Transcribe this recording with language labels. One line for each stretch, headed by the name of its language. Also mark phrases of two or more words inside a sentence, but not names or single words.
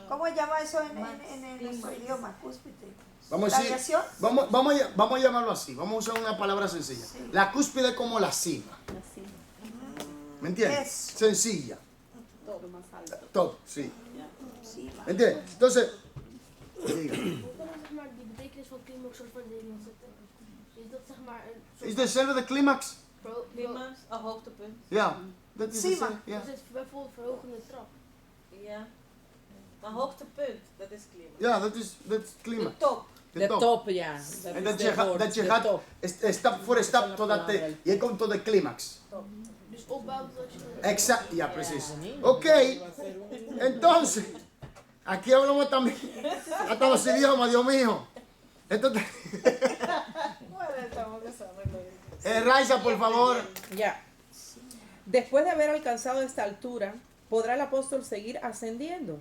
Spanish: ¿Cómo se llama eso en nuestro idioma? Cúspide. Vamos a decir, ¿Radiación? vamos a llamarlo así. Vamos a usar una palabra sencilla. La cúspide es como la cima. Así, ¿Me entiendes? Eso. Sencilla. lo más alto. Todo, sí. Sí, va. ¿Me entiendes? Entonces, diga.
Dutch: Hoe kan zeg maar die betekenis van climax soort van Nederlands zetten? Is dat zeg maar een soort Is dezelfde de climax? Climax, een hoogtepunt. Ja. Dat is
Spanish: Cima.
Dutch: hetzelfde, ja. dus het is bijvoorbeeld verhogende trap. Ja. Een hoogtepunt, dat is climax. Ja, dat is De climax. top. De De top. top, ja. En is dat de je, woord, dat je de gaat top. stap voor stap totdat je komt tot de climax. Dus opbouwen tot je tot
Spanish: Exacto, ya, precies. Ok, entonces, aquí hablamos también hasta los idiomas, Dios mío. Entonces, Bueno, estamos desarrollando. Raiza, por favor. Ya. Después de haber alcanzado esta altura, ¿podrá el apóstol seguir ascendiendo?